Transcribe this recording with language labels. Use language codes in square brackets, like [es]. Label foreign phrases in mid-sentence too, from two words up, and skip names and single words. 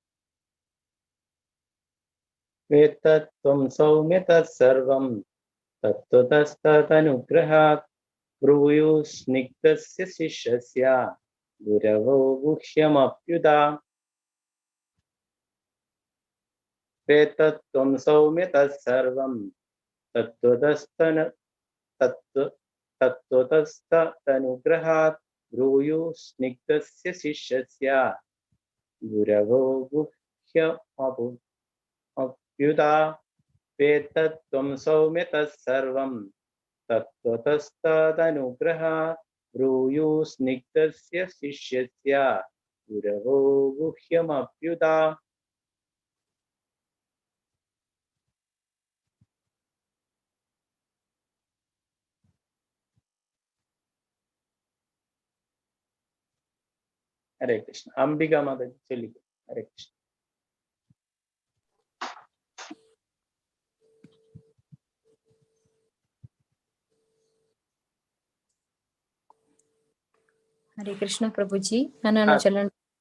[sa] വേത്തത്വം സൗമ്യ തത്സർവം തത്വതസ്തനുഗ്രഹാത് ബ്രൂയുസ്നിഗ്ധസ്യ ശിഷ്യസ്യ ഗുരവോ ഗുഹ്യമപ്യുതാ. വേത്തത്വം സൗമ്യ തത്സർവം തത്വതസ്തനുഗ്രഹാത് ब्रूयु स्निग्धस्य शिष्यस्य गुरवो गुह्यमप्युता वेत्तत्वं सौम्य तत्सर्वं तत्त्वतस्तदनुग्रहा ब्रूयु स्निग्धस्य शिष्यस्य गुरवो गुह्यमप्युता. [ml] ഹരേ കൃഷ്ണ. അംബിക മാതാജി ചൊല്ലിക്കും. ഹരേ കൃഷ്ണ. ഹരേ കൃഷ്ണ പ്രഭുജി, ഞാനാണോ ചൊല്ലേണ്ടത്?